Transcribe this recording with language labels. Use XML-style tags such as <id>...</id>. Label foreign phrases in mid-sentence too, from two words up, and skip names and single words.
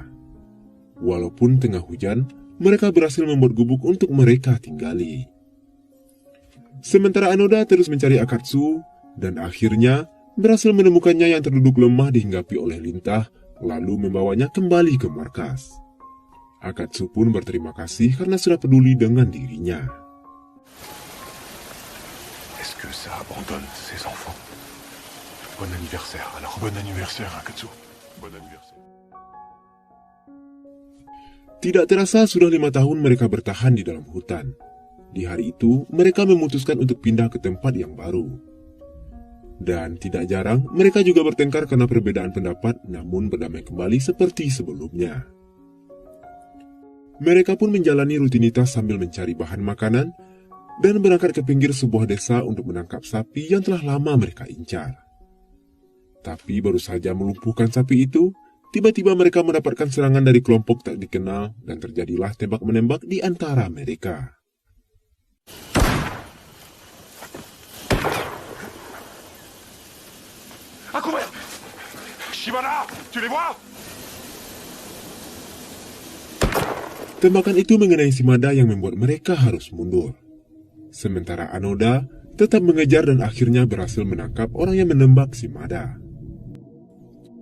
<id>Walaupun tengah hujan, mereka berhasil membuat gubuk untuk mereka tinggali. Sementara Anoda terus mencari Akatsu dan akhirnya berhasil menemukannya yang terduduk lemah dihinggapi oleh lintah, lalu membawanya kembali ke markas. Akatsu pun berterima kasih karena sudah peduli dengan dirinya.</id> <fr>Est-ce que ça abandonne ses enfants? Bon anniversaire, alors. Bon anniversaire, Akatsu. Bon anniversaire.</fr> <id>Tidak terasa sudah 5 tahun mereka bertahan di dalam hutan. Di hari itu, mereka memutuskan untuk pindah ke tempat yang baru. Dan tidak jarang, mereka juga bertengkar karena perbedaan pendapat, namun berdamai kembali seperti sebelumnya. Mereka pun menjalani rutinitas sambil mencari bahan makanan, dan berangkat ke pinggir sebuah desa untuk menangkap sapi yang telah lama mereka incar. Tapi baru saja melumpuhkan sapi itu, tiba-tiba mereka mendapatkan serangan dari kelompok tak dikenal, dan terjadilah tembak-menembak di antara mereka.</id> <fr>À couvert! Shimada, tu les vois?</fr> <id>Tembakan itu mengenai Shimada yang membuat mereka harus mundur. Sementara Anoda tetap mengejar dan akhirnya berhasil menangkap orang yang menembak Shimada.</id>